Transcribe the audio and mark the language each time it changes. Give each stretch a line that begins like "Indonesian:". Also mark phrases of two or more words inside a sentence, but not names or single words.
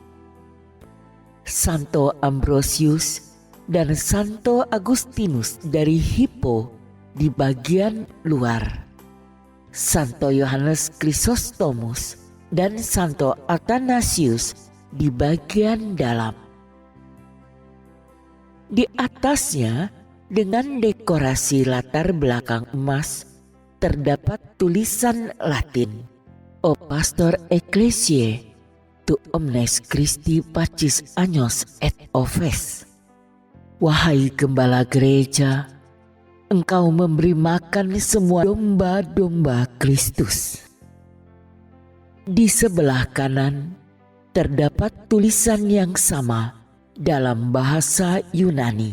Indonesian: Santo Ambrosius dan Santo Agustinus dari Hippo di bagian luar, Santo Yohanes Chrysostomus dan Santo Athanasius di bagian dalam. Di atasnya, dengan dekorasi latar belakang emas, terdapat tulisan Latin,
Latin: O Pastor Ecclesiae, tu omnes Christi pacis agnos et oves.
Indonesian: Wahai gembala gereja, engkau memberi makan semua domba-domba Kristus. Di sebelah kanan terdapat tulisan yang sama dalam bahasa Yunani.